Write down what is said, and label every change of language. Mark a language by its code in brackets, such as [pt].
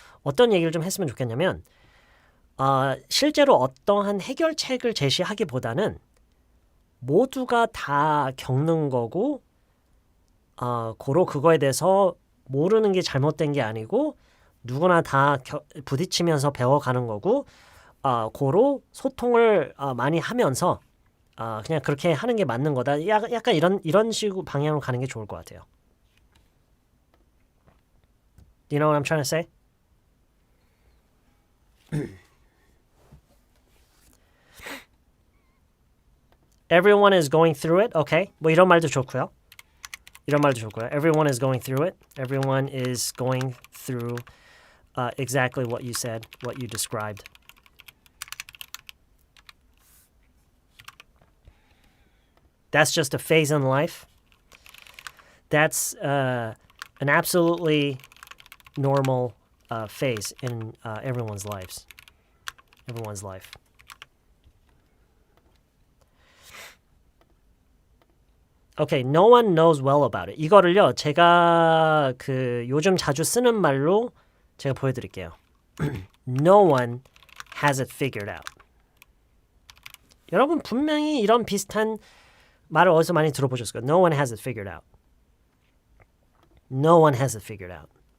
[ko] 어떤 얘기를 좀 했으면 좋겠냐면 실제로 어떠한 해결책을 제시하기보다는 모두가 다 겪는 거고 고로 그거에 대해서 모르는 게 잘못된 게 아니고 누구나 다 부딪히면서 배워가는 거고 고로 소통을 많이 하면서 그냥 그렇게 하는 게 맞는 거다. 약간 이런 식으로 방향으로 가는 게 좋을 것 같아요. [en] You know what I'm trying to say? Everyone is going through it. [ko] Okay. 뭐 이런 말도 좋고요. [en] Everyone is going through it. Everyone is going through exactly what you said, what you described. That's just a phase in life. That's an absolutely normal phase in everyone's life. Okay, no one knows well about it. [ko] 이거를요, 제가 요즘 자주 쓰는 말로 제가 보여드릴게요. [en] No one has it figured out. [ko] 여러분 분명히 이런 비슷한 말을 어디서 많이 들어보셨을 거예요. [en] No one has it figured out. No one has it figured out.